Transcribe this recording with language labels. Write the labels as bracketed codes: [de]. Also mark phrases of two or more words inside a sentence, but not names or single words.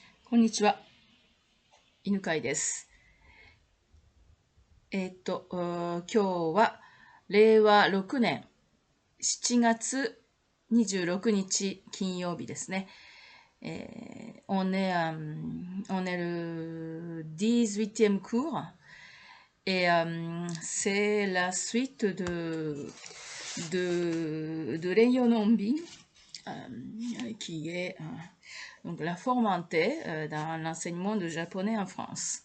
[ja] こんにちは、犬飼です。今日は令和6年7月26日金曜日ですね。 [fr] on est le 18e cours et c'est la suite de Reiyononbin qui est donc la forme en T dans l'enseignement de japonais en France.